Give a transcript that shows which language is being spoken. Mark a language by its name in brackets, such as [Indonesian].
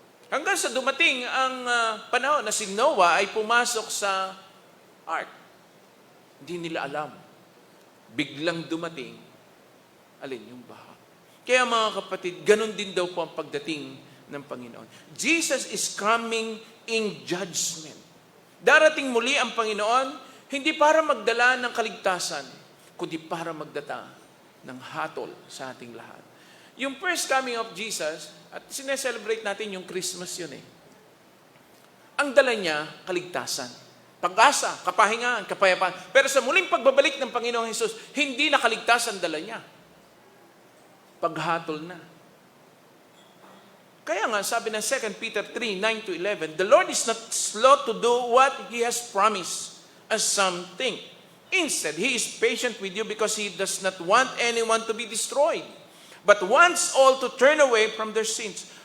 [Filipino] Hanggang sa dumating ang panahon na si Noah ay pumasok sa ark. Hindi nila alam. Biglang dumating, alin yung baha. Kaya mga kapatid, ganun din daw po ang pagdating ng Panginoon. [English] Jesus is coming in judgment. [Filipino] Darating muli ang Panginoon, hindi para magdala ng kaligtasan, kundi para magdala ng hatol sa ating lahat. Yung [English] first coming of Jesus, [Filipino] at sineselebrate natin yung Christmas yun Ang dala niya, kaligtasan. Pag-asa, kapahingaan, kapayapaan. Pero sa muling pagbabalik ng Panginoong Hesus, hindi na kaligtasan dala niya. Paghatol na. Kaya nga, sabi ng [English] 2 Peter 3, 9 to 11, the Lord is not slow to do what He has promised, as some think. Instead, He is patient with you because He does not want anyone to be destroyed, but wants all to turn away from their sins.